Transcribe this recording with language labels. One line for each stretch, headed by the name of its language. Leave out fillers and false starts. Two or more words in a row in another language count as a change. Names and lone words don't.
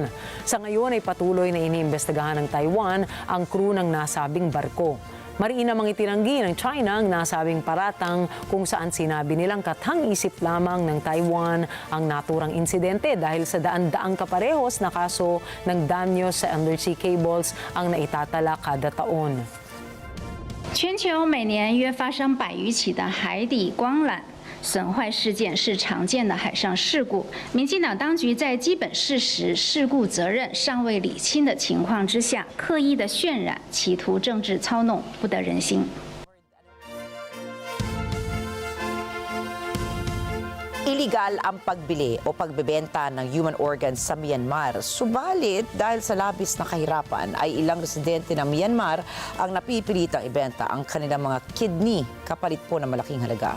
Filipino: Sa ngayon ay patuloy na iniimbestigahan ng Taiwan ang crew ng nasabing barko. Mariin namang itinanggi ng China ang nasabing paratang kung saan sinabi nilang kathang-isip lamang ng Taiwan ang naturang insidente dahil sa daan-daang kaparehos na kaso ng danyo sa
English: undersea cables
Filipino: ang naitatala kada taon.
Chinese: 全球每年约发生100余起的海底光缆损坏事件，是常见的海上事故。民进党当局在基本事实、事故责任尚未理清的情况之下，刻意的渲染，企图政治操弄，不得人心。
Filipino: Illegal ang pagbili o pagbebenta ng
English: human organs
Filipino: sa Myanmar. Subalit, dahil sa labis na kahirapan, ay ilang residente ng Myanmar ang napipilitang ibenta ang kanilang mga kidney kapalit po ng malaking halaga.